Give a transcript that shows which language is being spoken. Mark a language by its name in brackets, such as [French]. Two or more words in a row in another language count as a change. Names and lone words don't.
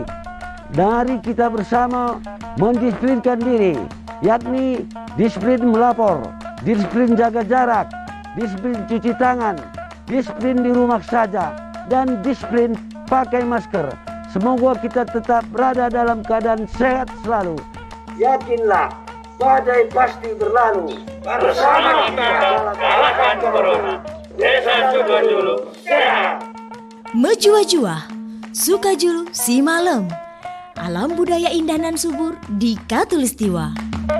[Indonesian] Mari kita bersama mendisiplinkan diri, yakni disiplin melapor, disiplin jaga jarak, disiplin cuci tangan, disiplin di rumah saja, dan disiplin pakai masker. Semoga kita tetap berada dalam keadaan sehat selalu. Yakinlah, badai pasti berlalu. Bersama kita kalahkan corona. Desa Sukajulu sehat. [Batak Karo] Mejua-jua, Sukajulu si malam. [Indonesian] Alam budaya indah dan subur di Katulistiwa.